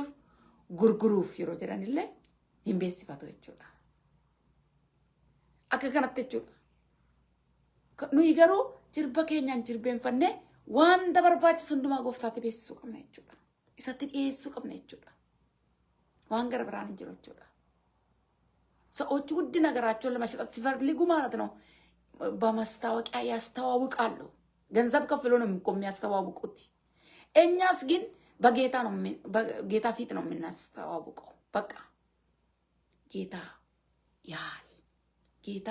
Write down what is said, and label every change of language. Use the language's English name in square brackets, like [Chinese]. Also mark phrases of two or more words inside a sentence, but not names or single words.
[Oromo] Gurguruuf yeroo jedhanillee hin beeksifatu jechuudha. Akka kanatti jechuudha. Nuyi garuu jirba keenyaan jilbeenfannee wanta barbaachisu hundumaa gooftaatti beeksisuu qabna jechuudha. Isatti dhiyeessuu qabna jechuudha. Waan gara biraan hin jiru jechuudha. [Amharic] ሰዎች ውድ ነገራቸውን ለመሸጥ ሲፈልጉ ማለት ነው በማስታወቂያ ያስተዋውቃሉ። ገንዘብ ከፍሎ ነው የሚያስተዋውቁት። እኛስ ግን በጌታ ነው በጌታ ፊት ነው የምናስተዋውቀው። በቃ ጌታ ያል ጌታ